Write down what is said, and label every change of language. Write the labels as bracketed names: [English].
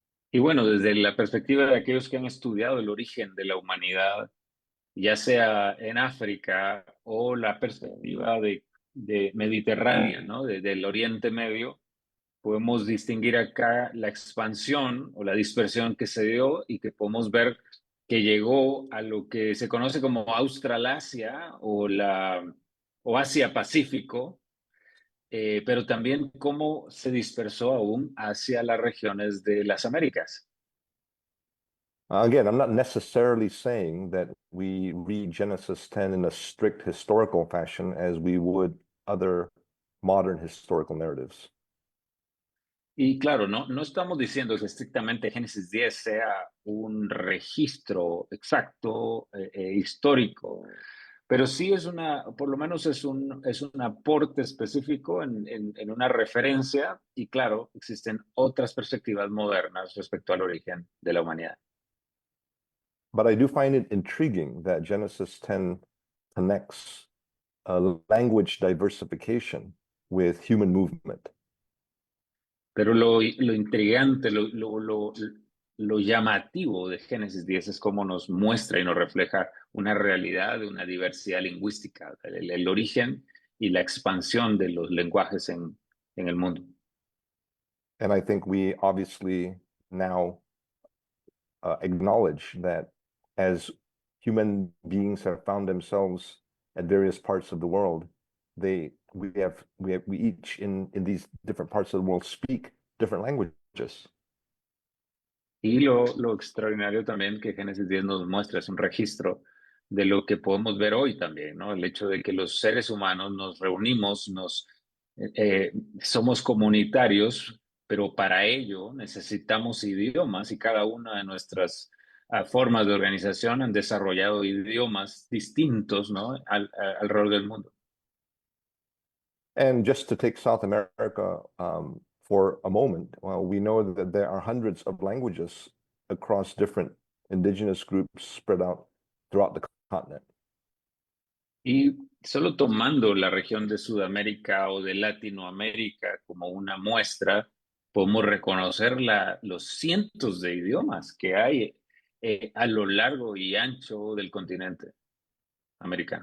[Spanish] Y bueno, desde la perspectiva de aquellos que han estudiado el origen de la humanidad, ya sea en África o la perspectiva de mediterránea, ¿no? Del Oriente Medio, podemos distinguir acá la expansión o la dispersión que se dio y que podemos ver que llegó a lo que se conoce como Australasia o Asia-Pacífico, pero también cómo se dispersó aún hacia las regiones de las Américas. [English] Again, I'm not necessarily saying that we read Genesis 10 in a strict historical fashion as we would other modern historical narratives. [Spanish] Y claro, no estamos diciendo que estrictamente Génesis 10 sea un registro exacto, histórico, pero sí es por lo menos es un aporte específico en una referencia y claro, existen otras perspectivas modernas respecto al origen de la humanidad. [English] But I do find it intriguing that Genesis 10 connects language diversification with human movement. [Spanish] Pero lo intrigante, lo llamativo de Génesis 10 es cómo nos muestra y nos refleja una realidad de una diversidad lingüística, el origen y la expansión de los lenguajes en el mundo. [English] And I think we obviously now acknowledge that as human beings have found themselves at various parts of the world, we each in these different parts of the world speak different languages. [Spanish] Y lo extraordinario también que Génesis 10 nos muestra es un registro de lo que podemos ver hoy también, ¿no? El hecho de que los seres humanos nos reunimos, somos comunitarios, pero para ello necesitamos idiomas y cada una de nuestras formas de organización han desarrollado idiomas distintos, ¿no? Alrededor del mundo. [English] And just to take South America for a moment, well, we know that there are hundreds of languages across different indigenous groups spread out throughout the continent. [Spanish] Y solo tomando la región de Sudamérica o de Latinoamérica como una muestra, podemos reconocer los cientos de idiomas que hay a lo largo y ancho del continente americano.